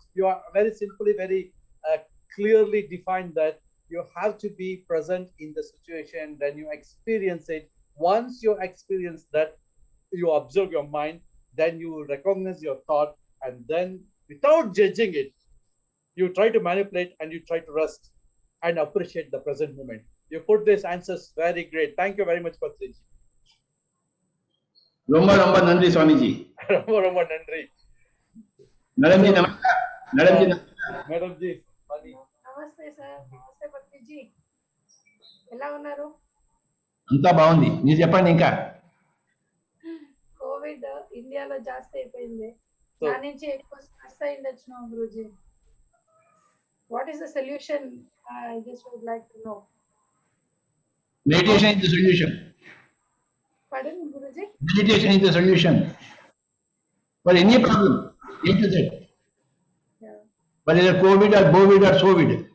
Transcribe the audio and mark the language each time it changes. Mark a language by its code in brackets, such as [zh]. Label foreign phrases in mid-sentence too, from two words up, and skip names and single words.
[en] You are very simply, very clearly defined that you have to be present in the situation, then you experience it. Once you experience that, you observe your mind, then you recognize your thought, and then without judging it, you try to manipulate and you try to rest and appreciate the present moment. You put these answers very great. Thank you very much, Patriji. [ta] ரொம்ப ரொம்ப நன்றி Swamiji. ரொம்ப நன்றி. [hi] मैडमजी नमस्कार। मैडमजी नमस्कार. Madamji. [te] నమస్తే సార్, నమస్తే పత్రిజీ, ఎలా ఉన్నారు? అంతా బాగుంది. మీరు చెప్పండి ఇంకా. కోవిడ్ ఇండియాలో జాస్తి అయిపోయింది. దాని నుంచి ఎక్కువ స్ట్రెస్ అయ్యిండొచ్చు గురూజీ. [en] What is the solution? I just would like to know. Meditation is the solution. Pardon, Guruji? Meditation is the solution for any problem. A to Z. Yeah. Whether COVID or COVID or SOVID.